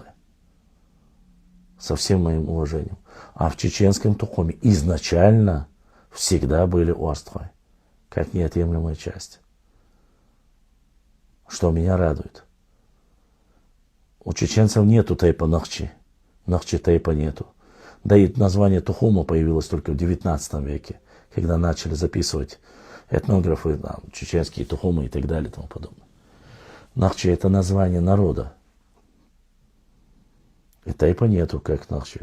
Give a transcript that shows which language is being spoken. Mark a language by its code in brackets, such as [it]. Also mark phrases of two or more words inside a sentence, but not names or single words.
[ru] Со всем моим уважением. А в чеченском Тухуме изначально всегда были Арстхой, как неотъемлемая часть. Что меня радует. У чеченцев нету тейпа Нахчи. Нахчи тейпа нету. Да и название Тухума появилось только в 19 веке, когда начали записывать этнографы, там, чеченские Тухумы и так далее и тому подобное. Нахчи это название народа. И тейпа нету, как Нахчи.